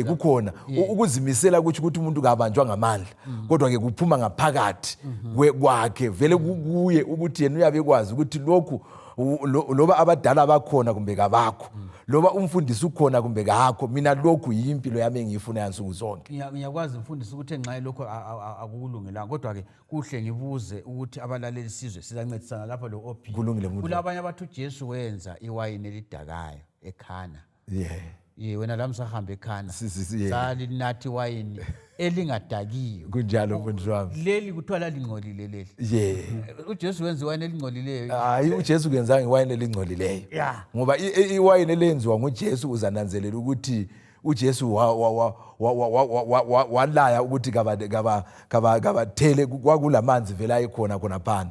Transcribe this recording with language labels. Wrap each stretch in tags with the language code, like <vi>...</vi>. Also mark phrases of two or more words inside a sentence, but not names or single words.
<nd>kukhona ukuzimisela ukuthi umuntu kabanjwa ngamandla, kodwa ke kuphuma ngaphakathi kwakhe vele kuye ukuthi yena uyabekwazi ukuthi lokhu loba abadala bakhona kumbe kabakho, loba umfundisi ukhona kumbe kakho, mina lokhu yimpilo yami engiyifuna yansuku zonke. Ngiyakwazi mfundisi ukuthi enxa lokho akukulungelanga, kodwa ke kuhle ngibuze ukuthi abalaleli sizwe sizancedisana lapha lo OP. Kulabanye abathi uJesu wenza iwayini elidakayo eKhana. Wena la msahamba eKhana salinathi wayini elingadakiyo. Kunjalo mfundisi wami. Leli kuthiwa lingcolile leli. uJesu wenza iwayini elingcolileyo. Hayi, uJesu kenza iwayini elingcolileyo. Ngoba iwayini elenziwa nguJesu uzananzelela ukuthi uJesu walaya ukuthi kabathele kwakulamanzi vela ayikhona khona phana.</nd>